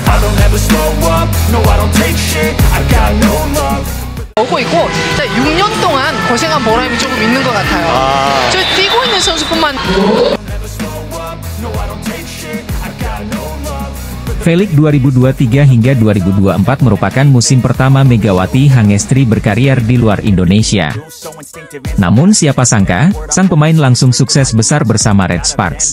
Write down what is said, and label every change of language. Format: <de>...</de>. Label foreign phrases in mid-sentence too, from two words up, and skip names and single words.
<en>don't ever slow up, no I don't take shit, I got no love.</en> <ko>오고 있고 6년 동안 고생한 보람이 조금 있는 것 같아요. 저 뛰고 있는 선수뿐만</ko> <id>Felix 2023 hingga 2024 merupakan musim pertama Megawati Hangestri berkarier di luar Indonesia. Namun siapa sangka, sang pemain langsung sukses besar bersama Red Sparks.</id>